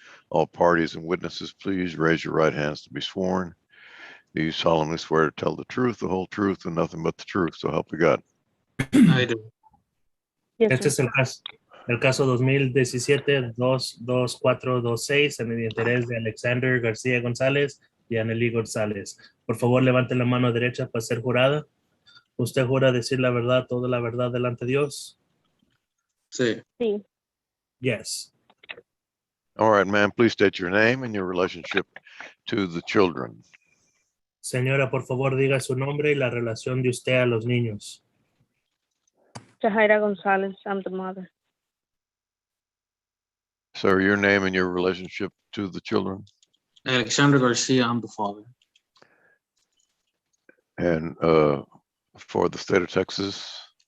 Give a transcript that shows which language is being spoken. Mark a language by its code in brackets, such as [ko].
[en] All parties and witnesses, please raise your right hands to be sworn. Do you solemnly swear to tell the truth, the whole truth, and nothing but the truth, so help you God? I do. Yes, [es] Este [en] sir. [es] es el caso 2017-22426 en el interés de Alexander García González y Anneli González. Por favor, levante la mano derecha para ser jurada. ¿Usted jura decir la verdad, toda la verdad delante de Dios? Sí. Sí. [en] Yes. All right, ma'am, please state your name and your relationship to the children. [es] Señora, por favor, diga su nombre y la relación de usted a los niños. [en] Jahaira Gonzalez, I'm the mother. Sir, your name and your relationship to the children. Alexander Garcia, I'm the father. And for the state of Texas,